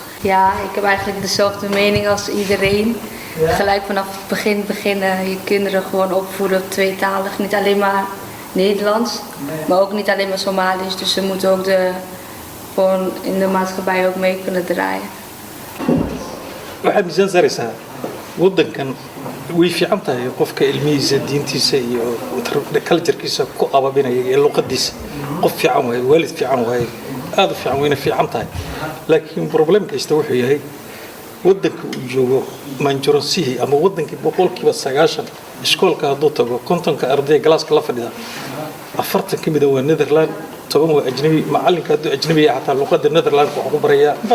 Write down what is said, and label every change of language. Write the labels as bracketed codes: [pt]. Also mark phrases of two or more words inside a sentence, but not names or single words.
[nl] Ja, ik heb eigenlijk dezelfde mening als iedereen. Ja. Gelijk vanaf het begin beginnen je kinderen gewoon opvoeden tweetalig. Niet alleen maar Nederlands, maar ook niet alleen maar Somalisch. Dus ze moeten ook gewoon in de maatschappij ook mee kunnen draaien. [so] waxaad miisaan saaraysaa waddankan way fiican tahay qofka ilmihiisa diintiisa iyo culturekiisa ku ababinaya iyo luqadiisa qof fiican waaye waalid fiican waaye aad u fiican wayna fiican tahay laakiin problemkaysta wuxuu yahay waddanka uu joogo manjuransihii ama waddankii 90% iskoolka hadduu tago 50 arday galaaska la fadhida 40 ka mid ah waa Netherland 10 waa ajnabi macalinka hadduu ajnabi yahay xataa luqadda Netherland wuxuu ku barayaa